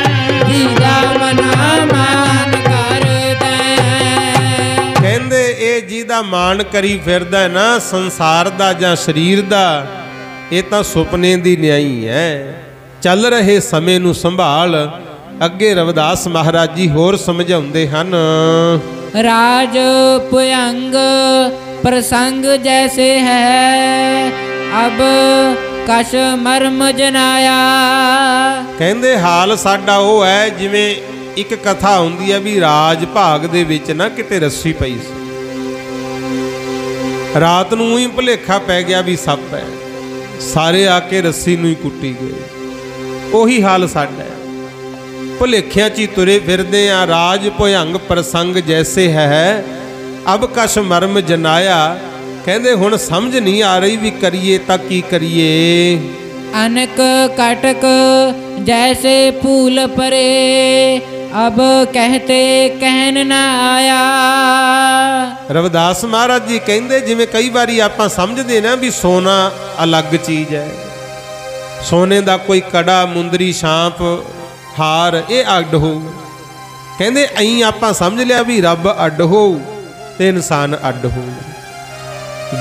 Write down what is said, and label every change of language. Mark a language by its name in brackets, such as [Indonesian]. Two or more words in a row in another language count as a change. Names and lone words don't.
[Punjabi] ਜਿਹਦਾ ਮਨ ਮਾਣ ਕਰਦਾ। ਕਹਿੰਦੇ ਇਹ ਜਿਹਦਾ ਮਾਣ ਕਰੀ ਫਿਰਦਾ ਹੈ ਨਾ ਸੰਸਾਰ ਦਾ ਜਾਂ ਸਰੀਰ ਦਾ, ਇਹ ਤਾਂ ਸੁਪਨੇ ਦੀ ਨਿਆਈ ਹੈ। ਚੱਲ ਰਹੇ ਸਮੇਂ ਨੂੰ ਸੰਭਾਲ। ਅੱਗੇ ਰਵਿਦਾਸ ਮਹਾਰਾਜ ਜੀ ਹੋਰ ਸਮਝਾਉਂਦੇ ਹਨ। [Hindi] राज पुयंग प्रसंग जैसे है अब कश मर्म जनाया। [Punjabi] ਕਹਿੰਦੇ ਹਾਲ ਸਾਡਾ ਉਹ ਹੈ ਜਿਵੇਂ ਇੱਕ ਕਥਾ ਹੁੰਦੀ ਹੈ ਵੀ ਰਾਜ ਭਾਗ ਦੇ ਵਿੱਚ ਨਾ ਕਿਤੇ ਰੱਸੀ ਪਈ ਸੀ, ਰਾਤ ਨੂੰ ਹੀ ਭੁਲੇਖਾ ਪੈ ਗਿਆ ਵੀ ਸੱਪ ਹੈ, ਸਾਰੇ ਆ ਕੇ ਰੱਸੀ ਨੂੰ ਹੀ ਕੁੱਟੀ ਗਏ। ਉਹੀ ਹਾਲ ਸਾਡਾ ਹੈ, ਭੁਲੇਖਿਆਂ 'ਚ ਹੀ ਤੁਰੇ ਫਿਰਦੇ ਆ। [Hindi] राज भुयंग प्रसंग जैसे है अब कश मरम जनाया। [Punjabi] ਕਹਿੰਦੇ ਹੁਣ ਸਮਝ ਨਹੀਂ ਆ ਰਹੀ ਵੀ ਕਰੀਏ ਤਾਂ ਕੀ ਕਰੀਏ। [Hindi] अनक कटक जैसे फूल परे अब कहते कहन ना आया। [Punjabi] ਰਵਿਦਾਸ ਮਹਾਰਾਜ ਜੀ ਕਹਿੰਦੇ ਜਿਵੇਂ ਕਈ ਵਾਰੀ ਆਪਾਂ ਸਮਝਦੇ ਨਾ ਵੀ ਸੋਨਾ ਅਲੱਗ ਚੀਜ਼ ਹੈ, ਸੋਨੇ ਦਾ ਕੋਈ ਕੜਾ, ਮੁੰਦਰੀ, ਛਾਂਪ, ਹਾਰ ਇਹ ਅੱਡ ਹੋਊ। ਕਹਿੰਦੇ ਐਂ ਆਪਾਂ ਸਮਝ ਲਿਆ ਵੀ ਰੱਬ ਅੱਡ ਹੋਊ ਤੇ ਇਨਸਾਨ ਅੱਡ ਹੋਊ।